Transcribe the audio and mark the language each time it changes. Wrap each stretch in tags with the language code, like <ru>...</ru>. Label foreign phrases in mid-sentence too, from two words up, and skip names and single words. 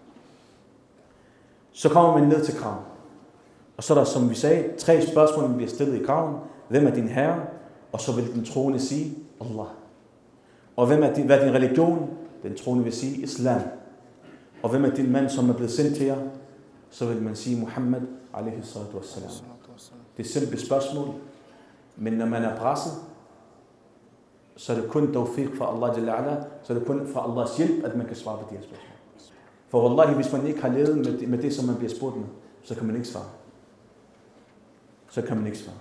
<da>Så kommer man ned til graven. Og så er der, som vi sagde, 3 spørgsmål, der bliver stillet i graven. Hvem er din herre? Og så vil den troende sige, Allah. Og hvad er din religion? Den troende vil sige, Islam. Og hvem er din mand, som er blevet sendt til jer? så vil man sige Muhammad</da> <ar>عليه الصلاة والسلام.</ar> <da>Det er et simpelt spørgsmål, men når man er presset, så er det kun tawfiq fra Allah</da> <ar>جل وعلا,</ar> <da>så er det kun fra Allahs hjælp, at man kan svare på de her spørgsmål. For wallahi, hvis man ikke har levet med det, som man bliver spurgt med, så kan man ikke svare. Så kan man ikke svare.</da>